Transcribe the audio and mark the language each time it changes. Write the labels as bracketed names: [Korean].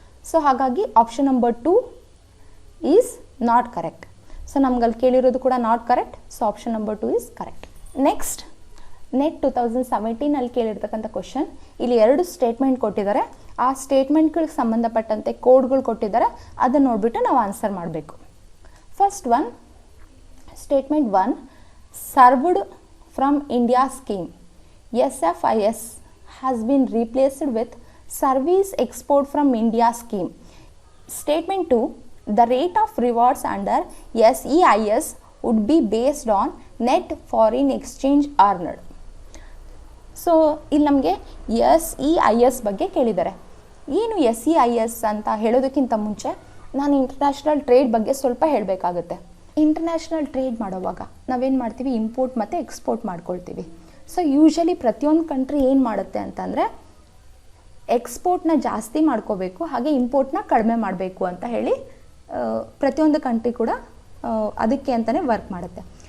[English] so [Kannada] ಹಾಗಾಗಿ [English] Option number 2 is not correct. So [Kannada] ನಮ್ಗಲ್ಲಿ ಕೇಳಿರೋದು ಕೂಡ [English] Not correct. So option number 2 is correct. Next, NET 2017 [Kannada] ಕೇಳಿರ್ತಕ್ಕಂಥ [English] Question. [Kannada] ಇಲ್ಲಿ 2 statement ಕೊಟ್ಟಿದ್ದಾರೆ. ಆ ಸ್ಟೇಟ್ಮೆಂಟ್ಗಳಿಗೆ ಸಂಬಂಧಪಟ್ಟಂತೆ ಕೋಡ್ಗಳು ಕೊಟ್ಟಿದ್ದಾರೆ. ಅದನ್ನು ನೋಡಿಬಿಟ್ಟು ನಾವು ಆನ್ಸರ್ ಮಾಡಬೇಕು. [English] First one, statement 1, served from India scheme SFIS has been replaced with Service Export from India scheme. Statement 2, the rate of rewards under SEIS would be based on net foreign exchange earned. [Kannada] So ಇಲ್ಲಿ ನಮಗೆ SEIS ಬಗ್ಗೆ ಕೇಳಿದ್ದಾರೆ. ಏನು SEIS ಅಂತ ಹೇಳೋದಕ್ಕಿಂತ ಮುಂಚೆ ನಾನು international trade ಬಗ್ಗೆ ಸ್ವಲ್ಪ ಹೇಳಬೇಕಾಗುತ್ತೆ. ಇಂಟರ್ನ್ಯಾಷನಲ್ ಟ್ರೇಡ್ ಮಾಡೋವಾಗ ನಾವೇನು ಮಾಡ್ತೀವಿ, ಇಂಪೋರ್ಟ್ ಮತ್ತು ಎಕ್ಸ್ಪೋರ್ಟ್ ಮಾಡ್ಕೊಳ್ತೀವಿ. ಸೊ ಯೂಶಲಿ ಪ್ರತಿಯೊಂದು ಕಂಟ್ರಿ ಏನು ಮಾಡುತ್ತೆ ಅಂತಂದರೆ ಎಕ್ಸ್ಪೋರ್ಟ್ನ ಜಾಸ್ತಿ ಮಾಡ್ಕೋಬೇಕು, ಹಾಗೆ ಇಂಪೋರ್ಟ್ನ ಕಡಿಮೆ ಮಾಡಬೇಕು ಅಂತ ಹೇಳಿ ಪ್ರತಿಯೊಂದು ಕಂಟ್ರಿ ಕೂಡ ಅದಕ್ಕೆ ಅಂತಲೇ ವರ್ಕ್ ಮಾಡುತ್ತೆ.